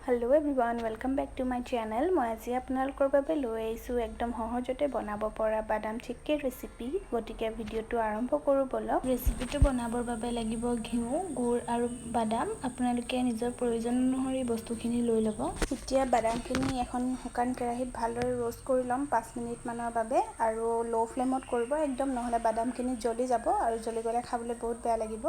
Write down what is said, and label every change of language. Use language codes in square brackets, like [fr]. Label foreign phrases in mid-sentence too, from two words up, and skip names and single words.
[en] Hello everyone welcome back to my channel. [as] मैं आज आपनालोকৰ বাবে লৈ আহিছো একদম সহজতে বনাব পৰা বাদাম চিক্কি ৰেচিপি। গতিকে ভিডিওটো আৰম্ভ কৰো বলক। ৰেচিপিটো বনাবৰ বাবে লাগিব ঘিউ, গুড় আৰু বাদাম। আপোনালোকে নিজৰ প্ৰয়োজন অনুসৰি বস্তুখিনি লৈ ল'ব। এতিয়া বাদামখিনি এখন শুকান কেৰাহীত ভালদৰে ৰোষ্ট কৰি ল'ম 5 মিনিট মানৰ বাবে আৰু লো ফ্লেমত কৰিব একদম, নহলে বাদামখিনি জ্বলি যাব আৰু জ্বলি গলে খাবলৈ বহুত বেয়া লাগিব।